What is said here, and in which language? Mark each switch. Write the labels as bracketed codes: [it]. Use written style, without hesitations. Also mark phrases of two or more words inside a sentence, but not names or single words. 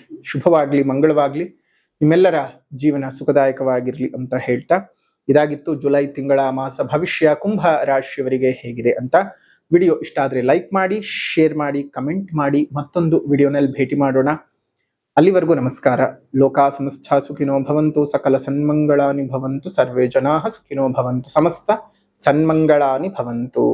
[kn] ಶುಭವಾಗ್ಲಿ, ಮಂಗಳವಾಗ್ಲಿ, ನಿಮ್ಮೆಲ್ಲರ ಜೀವನ ಸುಖದಾಯಕವಾಗಿರ್ಲಿ ಅಂತ ಹೇಳ್ತಾ, ಇದಾಗಿತ್ತು ಜುಲೈ ತಿಂಗಳ ಮಾಸ ಭವಿಷ್ಯ ಕುಂಭ ರಾಶಿಯವರಿಗೆ ಹೇಗಿದೆ ಅಂತ. ವಿಡಿಯೋ ಇಷ್ಟ ಆದ್ರೆ ಲೈಕ್ ಮಾಡಿ, ಶೇರ್ ಮಾಡಿ, ಕಮೆಂಟ್ ಮಾಡಿ. ಮತ್ತೊಂದು ವಿಡಿಯೋನಲ್ಲಿ ಭೇಟಿ ಮಾಡೋಣ. ಅಲ್ಲಿವರೆಗೂ ನಮಸ್ಕಾರ. [sa] ಲೋಕಾ ಸಮಸ್ತ ಸುಖಿನೋ ಭವಂತು, ಸಕಲ ಸನ್ಮಂಗಳಾನಿ ಭವಂತು, ಸರ್ವೇ ಜನಾಃ ಸುಖಿನೋ ಭವಂತು, ಸಮಸ್ತ ಸನ್ಮಂಗಳಾನಿ ಭವಂತು.